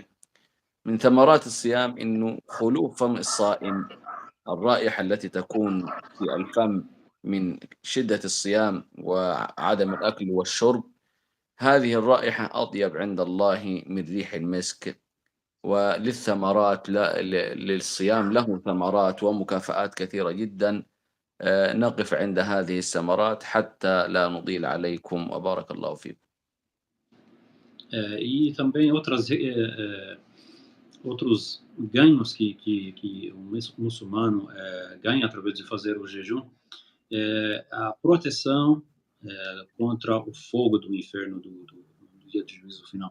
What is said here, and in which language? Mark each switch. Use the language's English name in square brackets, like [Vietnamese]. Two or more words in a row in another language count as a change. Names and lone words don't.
[Arabic] من ثمرات الصيام أنه خلو فم الصائم، الرائحة التي تكون في الفم من شدة الصيام وعدم الأكل والشرب، هذه الرائحة أطيب عند الله من ريح المسك. وللثمرات للصيام له ثمرات ومكافآت كثيرة جدا. نقف عند هذه الثمرات حتى لا نطيل عليكم وبارك الله فيكم. [Portuguese] E também outros ganhos que o muçulmano ganha através de fazer o jejum é a proteção contra o fogo do inferno do dia de juízo final.